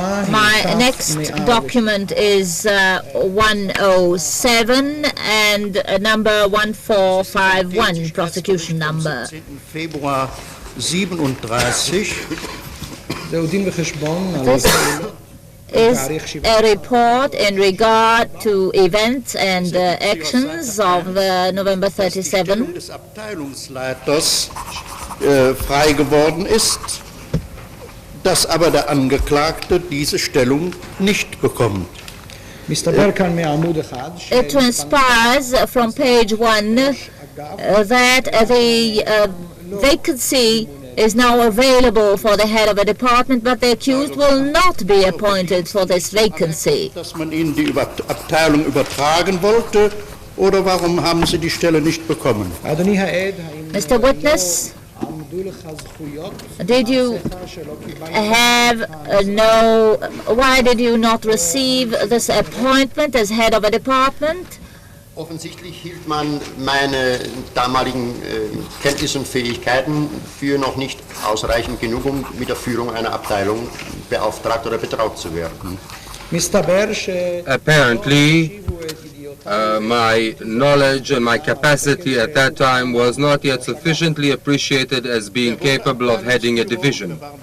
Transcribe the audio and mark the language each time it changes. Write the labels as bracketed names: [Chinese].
[English] My next document is 107 and number 1451, prosecution number. [German] Februar 37. [English] This is a report in regard to events and actions of November 37. [German] Des Abteilungsleiters frei geworden ist, dass aber der Angeklagte diese Stellung nicht bekommt. [English] It transpires from page 1 that the vacancy is now available for the head of a department, but the accused will not be appointed for this vacancy. [German] Dass man ihnen die Abteilung übertragen wollte, oder warum haben sie die Stelle nicht bekommen? [English] Mr. Witness, did you have why did you not receive this appointment as head of a department? [German] Offensichtlich hielt man meine damaligen Kenntnisse und Fähigkeiten für noch nicht ausreichend genug, um mit der Führung einer Abteilung beauftragt oder betraut zu werden. [English] Apparently, my knowledge and my capacity at that time was not yet sufficiently appreciated as being capable of heading a division.